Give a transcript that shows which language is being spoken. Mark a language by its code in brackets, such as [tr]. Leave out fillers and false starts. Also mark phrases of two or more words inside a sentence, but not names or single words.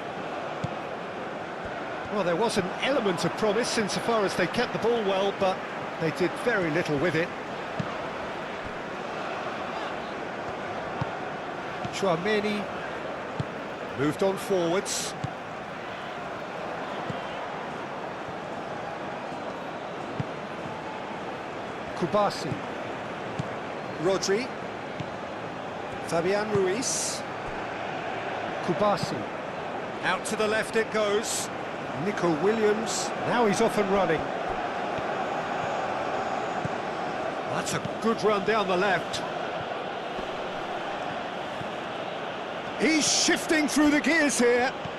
[en] Well, there was an element of promise insofar as they kept the ball well, but they did very little with it. Chouameni moved on forwards. Kubasi. Rodri. Fabian Ruiz. Kubasi. Out to the left it goes. Nico Williams. Now he's off and running. That's a good run down the left. He's shifting through the gears here.